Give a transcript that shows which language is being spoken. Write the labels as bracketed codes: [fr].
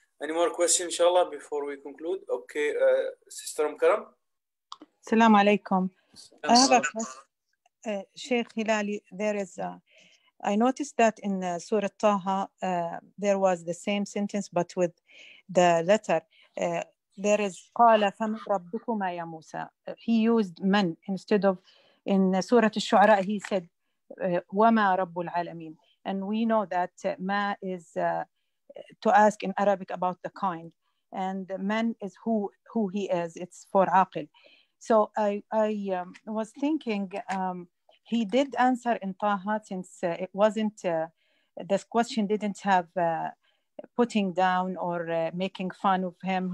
[en] Any more questions, inshallah, before we conclude? Okay, Sister Karam. Assalamu alaikum. I have a question. Sh.Hilali, there is I noticed that in Surah Taha there was the same sentence but with the letter. There is [ar] قال فمن ربكما يا موسى. [en] He used man instead of in Surah Shu he said [ar] وما رب العالمين. [en] And we know that ma is to ask in Arabic about the kind, and man is who he is. It's for aqil. So I was thinking he did answer in Taha, since it wasn't, this question didn't have putting down or making fun of him.